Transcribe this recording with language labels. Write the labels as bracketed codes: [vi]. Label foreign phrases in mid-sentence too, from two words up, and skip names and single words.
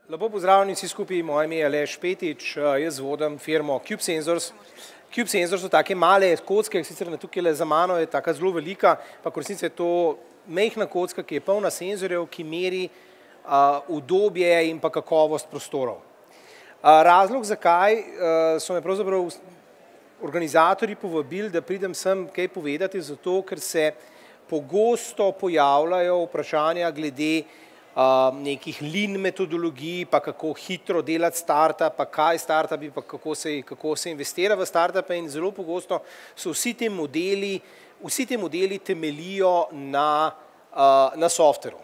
[sl] pozdravljeni vsi skupaj, moje ime je Aleš Petič, jaz vodim firmo Cube Sensors. Cube Sensors so take male kocke, sicer tukaj za mano je taka zelo velika, pa v resnici je to majhna kocka, ki je polna senzorjev, ki meri udobje in pa kakovost prostorov. Razlog, zakaj so me pravzaprav organizatorji povabili, da pridem sem kaj povedati, zato ker se pogosto pojavljajo vprašanja glede nekih lean metodologij, pa kako hitro delati startup, pa kaj startupi, pa kako se investira v startupe in zelo pogosto so vsi te modeli temelijo na softveru.